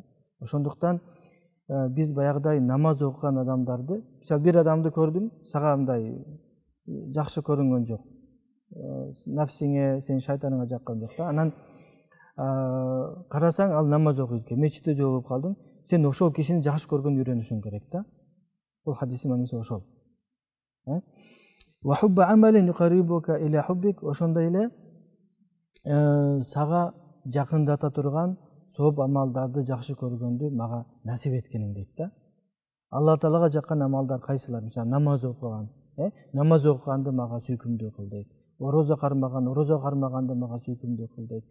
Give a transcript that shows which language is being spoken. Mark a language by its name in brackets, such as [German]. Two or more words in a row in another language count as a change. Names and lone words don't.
[Kyrgyz] Ошондуктан биз баягыдай намаз окуган адамдарды, мисалы бир адамды көрдүм, сага мындай жакшы көрүнгөн жок. Нафсиңе, сенин шайтаныңа жаккан жок да. Анан карасаң ал намаз окуйт экен, мечитте жолугуп калдың. Сен ошол кишини жакшы көргөндү үйрөнүшүң керек да. Бул хадистин мааниси ошол. [Arabic] وحب عمل يقربك إلى حبك. [Kyrgyz] Ошондой эле сага жакындата турган сооп амалдарды жакшы көргөндү мага насип эткениң дейт да. Алла таалага жаккан амалдар кайсылар? Мисалы намаз окуган, намаз окуганды мага сүйкүмдүү кыл дейт. Орозо кармаганды мага сүйкүмдүү кыл дейт.